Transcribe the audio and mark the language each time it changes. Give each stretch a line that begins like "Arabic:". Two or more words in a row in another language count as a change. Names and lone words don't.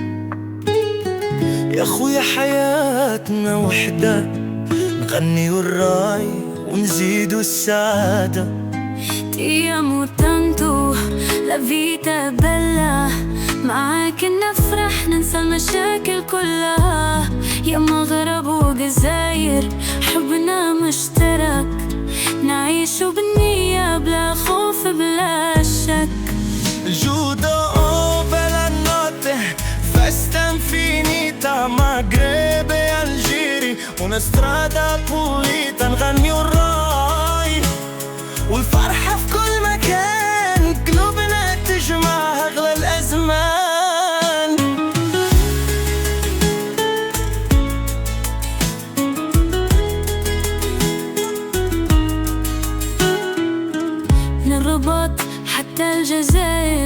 Arabic: يا خويا حياتنا وحدة، نغني والراي ونزيدو السعادة.
Italian: Ti amo tanto, la vita è bella،
Arabic: معاك نفرح ننسى المشاكل كلها. يا مغرب وجزاير حبنا مشترك، نعيشو بالنية بلا خوف بلا شك.
Italian: Giudo oh bella notte, festa infinita, Maghreb e Algeri una strada pulita.
Arabic: نغني والراي والفرحة في كل مكان، قلوبنا تجمع أغلى الأزمان. من الرباط حتى الجزائر،